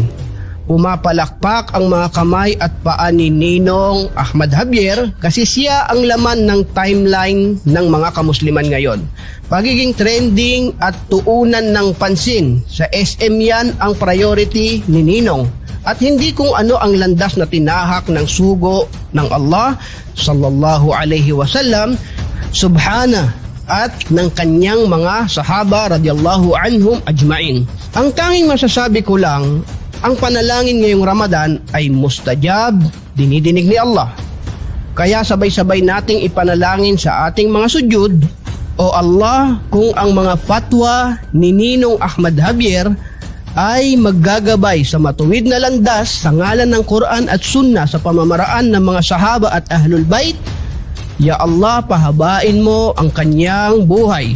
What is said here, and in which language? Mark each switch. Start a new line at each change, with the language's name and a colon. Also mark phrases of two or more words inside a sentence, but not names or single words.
Filipino: Pumapalakpak ang mga kamay at paa ni Ninong Ahmad Javier kasi siya ang laman ng timeline ng mga kamusliman ngayon. Pagiging trending at tuunan ng pansin. Sa SM yan ang priority ni Ninong. At hindi kung ano ang landas na tinahak ng sugo ng Allah
Arabic: صلى الله عليه وسلم سبحانه
Filipino: at ng kanyang mga sahaba
Arabic: رضي الله عنهم أجمعين.
Filipino: Ang tanging masasabi ko lang, ang panalangin ngayong Ramadan ay mustajab, dinidinig ni Allah. Kaya sabay-sabay nating ipanalangin sa ating mga sujud, O Allah, kung ang mga fatwa ni Ninong Ahmad Javier ay maggagabay sa matuwid na landas sa ngalan ng Quran at Sunnah sa pamamaraan ng mga sahaba at Ahlul Bait,
Arabic: يا الله,
Filipino: pahabain mo ang kanyang buhay.